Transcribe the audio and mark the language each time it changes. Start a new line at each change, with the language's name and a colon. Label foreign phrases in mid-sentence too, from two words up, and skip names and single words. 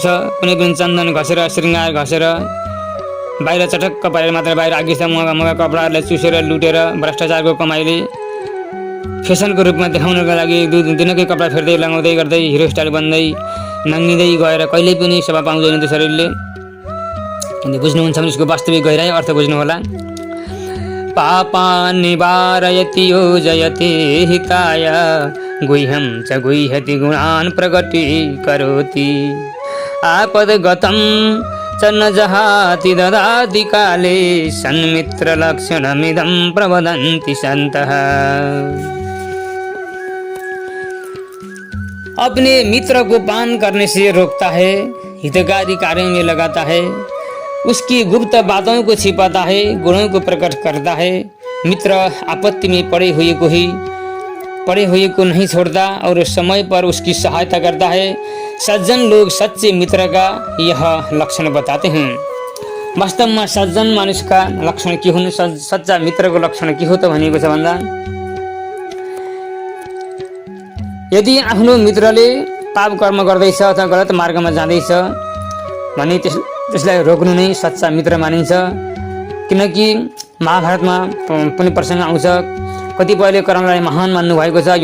Nepali: कुनै पनि चन्दन घसेर श्रृङ्गार घसेर बाहिर चटक्क पारेर मात्र बाहिर आगिसा मगा कपडाहरूलाई चुसेर लुटेर भ्रष्टाचारको कमाइले फेसनको रूपमा देखाउनको लागि दिनकै कपडा फेर्दै लगाउँदै गर्दै हिरो स्टाइल बन्दै नङ्गिँदै गएर कहिल्यै पनि शोभा पाउँदैन त्यो शरीरले। यदि बुझ्नुहुन्छ भने यसको वास्तविक गहिराई अर्थ बुझ्नुहोला।
Sanskrit: पापा निवारयति योजयते हिताय गुह्यं च गुह्यति गुणान् प्रकटीकरोति आपद्गतं च न जहाति ददाति काले सन्मित्रलक्षणमिदं प्रवदन्ति सन्तः।
Hindi: अपने मित्र को पान करने से रोकता है, हितकारी कार्यों में लगाता है, उसकी गुप्त बातों को छिपाता है, गुणों को प्रकट करता है। मित्र आपत्ति में पड़े हुए को नहीं छोड़ता और समय पर उसकी सहायता करता है। सज्जन लोग सच्चे मित्र का यह लक्षण बताते हैं।
Nepali: वास्तव में सज्जन मानिसका लक्षण के हुन्, सच्चा मित्रको लक्षण के हो त भनिएको छ भन्दा यदि आफ्नो मित्रले पाप कर्म गर्दैछ अथवा गलत मार्गमा जाँदैछ भने त्यसलाई रोक्नु नै सच्चा मित्र मानिन्छ। किनकि महाभारतमा पनि प्रसङ्ग आउँछ, कतिपयले कर्णलाई महान मान्नु भएको छ।